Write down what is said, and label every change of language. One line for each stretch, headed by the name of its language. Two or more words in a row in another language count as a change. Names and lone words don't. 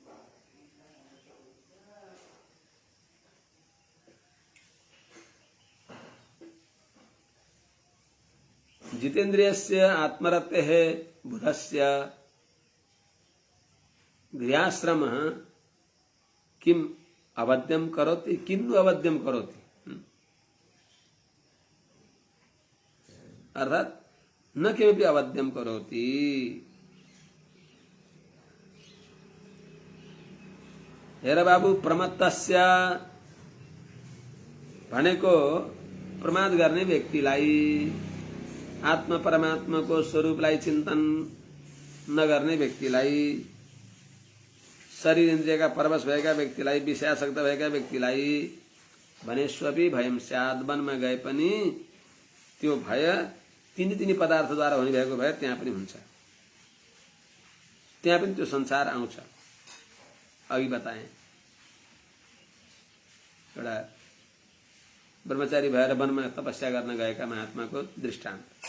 Sanskrit: जितेन्द्रियस्य आत्मरतेः बुधस्य गृहाश्रमः किम अवध्यम करोति किन्नु अवध्यम करोति, अर्थात न किमपि अवध्यम करोति।
Nepali: हेर बाबु, प्रमत्तस्य भनेको प्रमाद गर्ने व्यक्तिलाई, आत्मा परमात्माको स्वरूपलाई चिन्तन नगर्ने व्यक्तिलाई, शरीर इन्द्रियका परवश भएका व्यक्तिलाई, विषयासक्त भएका व्यक्तिलाई
Sanskrit: वनेष्वपि भयं स्यात्,
Nepali: वनमा गए पनि त्यो भय तिनी पदार्थद्वारा हुने भएको भय त्यहाँ पनि हुन्छ, त्यहाँ पनि त्यो संसार आउँछ। अघि बताएँ एउटा ब्रह्मचारी भएर वनमा तपस्या गर्न गएका महात्माको दृष्टान्त।